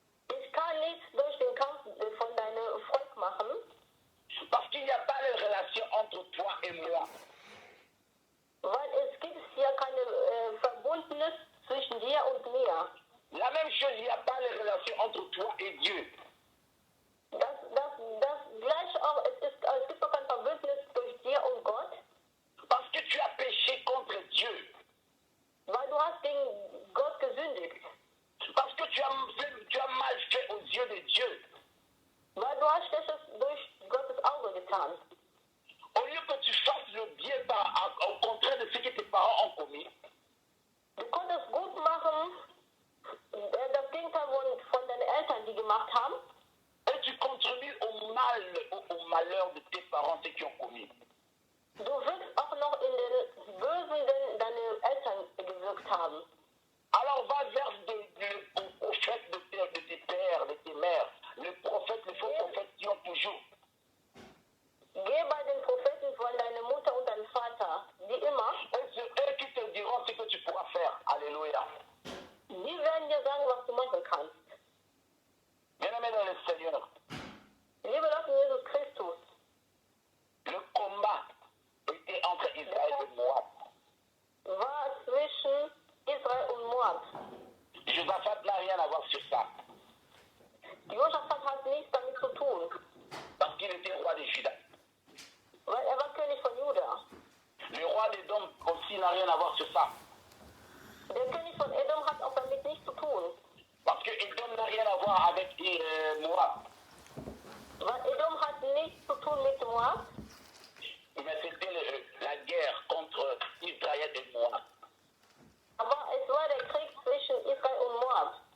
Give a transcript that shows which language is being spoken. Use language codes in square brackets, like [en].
[de] ich kann nichts durch den Kampf von deinem Volk machen, [fr] Parce qu'il n'y a pas de relation entre toi et moi. [de] weil es gibt hier keine Verbundenes zwischen dir und mir. [fr] La même chose, il n'y a pas de relation entre toi et Dieu. [de] Das gleich auch, es gibt auch kein Verbündnis durch dir und Gott, [fr] Parce que tu as péché contre Dieu. [de] weil du hast gegen Gott gesündigt. [fr] Parce que tu as mal fait aux yeux de Dieu. [de] Weil du hast Schlechtes durch Gottes Auge getan. [fr] Au lieu que tu fasses le bien au contraire de ce que tes parents ont commis, [de] Du konntest gut machen, das Gegenteil von deinen Eltern, die gemacht haben, [fr] et tu contribues au malheur de tes parents, ceux qui ont commis. [de] du wirkst auch noch in den Bösen, den deine Eltern gewirkt haben. [fr] Alors va vers le prophète de tes pères, de tes mères, le prophète, les faux prophètes qui ont toujours. [de] Geh bei den Propheten von deiner Mutter und deinem Vater, die immer, [fr] Eux qui te diront ce que tu pourras faire. Alléluia. [de] die werden dir sagen, was du machen kannst. [fr] Bien-aimé dans le Seigneur, [de] Liebe Leute, Jesus Christus, [fr] le combat était entre Israël et Moab. [de] war zwischen Israel und Moab. [fr] Josaphat n'a rien à voir sur ça. [de] Josaphat hat nichts damit zu tun, [fr] Parce qu'il était roi de Juda. [de] weil war König von Juda. [fr] Le roi d'Édom aussi n'a rien à voir sur ça. [de] Der König von Edom hat auch damit nichts zu tun, [fr] Parce que Édom n'a rien à voir avec Moab. [de] weil Edom hat nichts zu tun mit Moab, [fr] Mais c'était la guerre contre Israël et Moab. [de] aber es war der Krieg zwischen Israel und Moab.